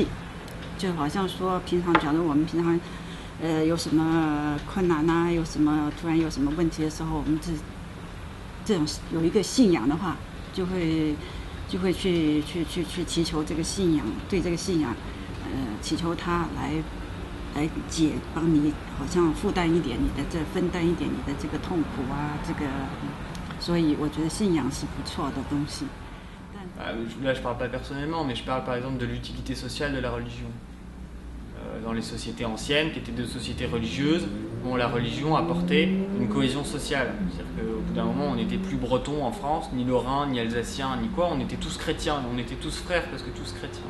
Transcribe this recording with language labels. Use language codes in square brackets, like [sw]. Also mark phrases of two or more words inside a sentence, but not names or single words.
[zh] 就好像说，假如我们平常有什么困难啊，突然有什么问题的时候，我们这种有一个信仰的话，就会去祈求这个信仰，对这个信仰，祈求他来帮你好像负担一点你的分担一点你的这个痛苦啊，所以我觉得信仰是不错的东西。 [fr] Là, je parle pas personnellement, mais je parle par exemple de l'utilité sociale de la religion. Dans les sociétés anciennes, qui étaient des sociétés religieuses, la religion apportait une cohésion sociale. C'est-à-dire qu'au bout d'un moment, on n'était plus breton en France, ni lorrain, ni alsacien, ni quoi, on était tous chrétiens, on était tous frères parce que tous chrétiens.